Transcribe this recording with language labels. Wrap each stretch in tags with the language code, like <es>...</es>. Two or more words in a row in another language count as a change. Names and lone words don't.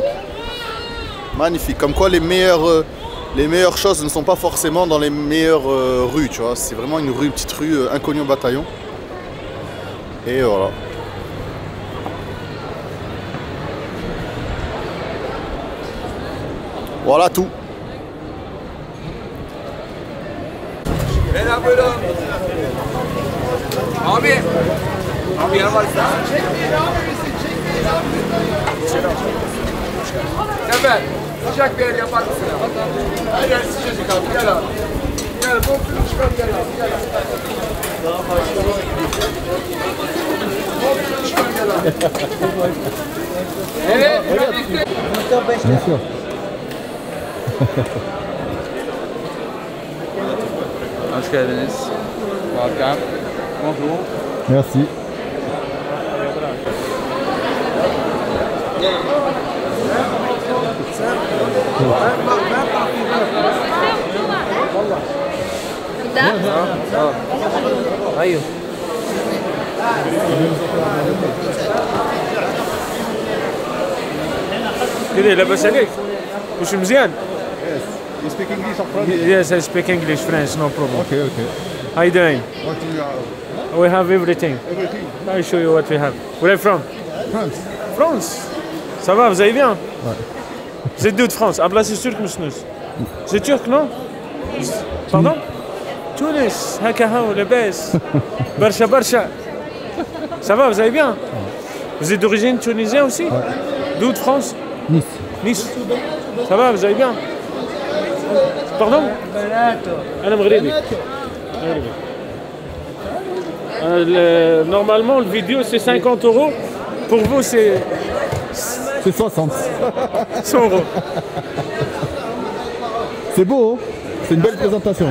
<fr>Magnifique, comme quoi les meilleures choses ne sont pas forcément dans les meilleures rues, tu vois. C'est vraiment une petite rue inconnue au bataillon. Et voilà. Voilà tout.</fr> <tr>Beyler buyurun. Abi yer var. Sefer, sıcak bir yer yapar mısın ya? Her yer sıcacık abi, gel abi. Gel, bonkunu çıkar gel abi, gel abi. Daha başka bonkunu çıkar gel abi. Evet,</tr> <fr>Bien sûr.</fr> <tr>hoş geldiniz.</tr> <en>Welcome.</en> <fr>Bonjour. Merci.</fr> <tr>Hayır.</tr> <ar>كده لاباس عليك؟ واش مزيان؟</ar> <en>You speak English or French? Yes, I speak English, French, no problem. Okay, okay. How you doing? What do you have? We have everything. Everything. I'll show you what we have. Where are you from? France.</en> <fr>France. Ça va, vous allez bien? Vous êtes d'où de France? Ah, là, c'est turc, monsieur. C'est turc, non? Pardon? Tunis.</fr> <ar>هكاكة، لاباس. برشا، برشا.</ar> <fr>Ça va, vous allez bien? Vous êtes d'origine tunisienne aussi? D'où de France? Nice. Nice. Ça va, vous allez bien? Pardon?</fr> <ar>أنا مغربي.</ar> <fr>Normalement, le vidéo c'est 50 €. Pour vous, c'est 60. 100 €. C'est beau, hein? C'est une belle présentation.</fr>